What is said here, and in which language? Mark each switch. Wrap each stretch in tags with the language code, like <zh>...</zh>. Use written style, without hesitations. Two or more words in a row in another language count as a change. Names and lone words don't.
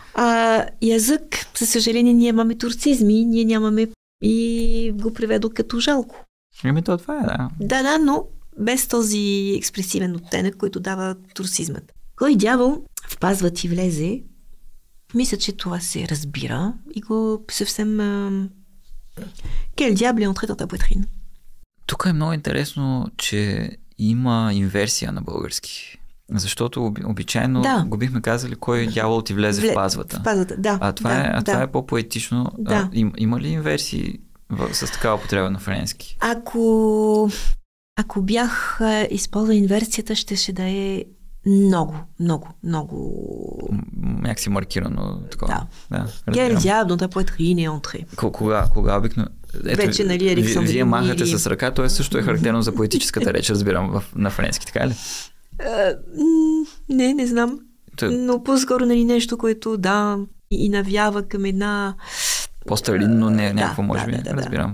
<bg>Язък, със съжаление, ние имаме турцизми, ние нямаме и го преведох като жалко. Това е, да. Да, но без този експресивен оттенък, който дава турцизмът. Кой дявол впазва ти влезе, мисля, че това се разбира и го съвсем...</bg> <fr>Quel diable est entré dans ta poitrine?</fr> <bg>Тук е много интересно, че има инверсия на български. Защото обичайно го бихме казали, кой дявол ти влезе в пазвата. В пазвата, да. Това е по-поетично. Да. Има ли инверсии с такава потреба на френски? Ако бях използвал инверсията, ще да е много. Някак си маркирано такова. Да.</bg> <fr>Quel diable dans ta poitrine est entré?</fr> <bg>Кога обикновено? Вече, нали, Александър. Вие махате с ръка, то също е характерно за поетическата реч, разбирам, на френски, така ли? Не знам. Но по-скоро, нали, нещо, което и навява към една... По-старинно, някакво, може би, разбирам.</bg>